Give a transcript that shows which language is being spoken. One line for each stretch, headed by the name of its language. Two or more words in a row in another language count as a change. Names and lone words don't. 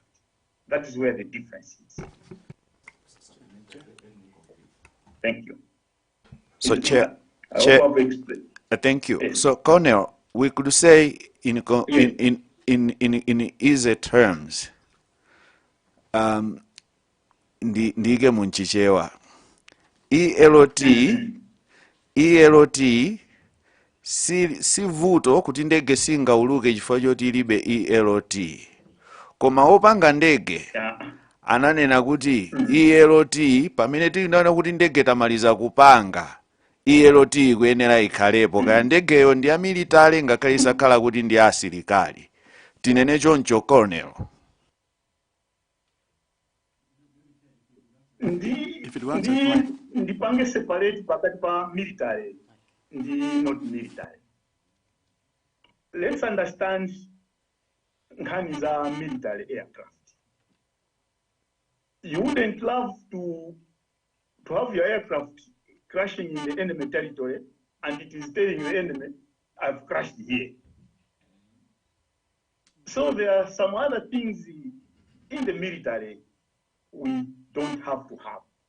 English: That is where the difference is. Thank you. So, Chair, thank you. Yes. So, Colonel, we could say in easy terms,
Nyanja: ndige munchichewa, ELT ELOT si vuto kuti ndege singauluke chifukwa choti ilibe ELOT. Koma opanga ndege ananena kuti ELOT pamene tinaona kuti ndege tamaliza kupanga ELOT kuyenera ikhalepo kaya ndegeyo ndi amilitale ngakhale isakhala kuti ndi asilikali. Tinene choncho Colonel. Ndipange separate pakati pa military ndi
English: not military. Let's understand
Nyanja: nkhani za
English: military aircraft. You wouldn't love to have your aircraft crashing in the enemy territory and it is telling the enemy, I've crashed here. So there are some other things in the military we don't have to have.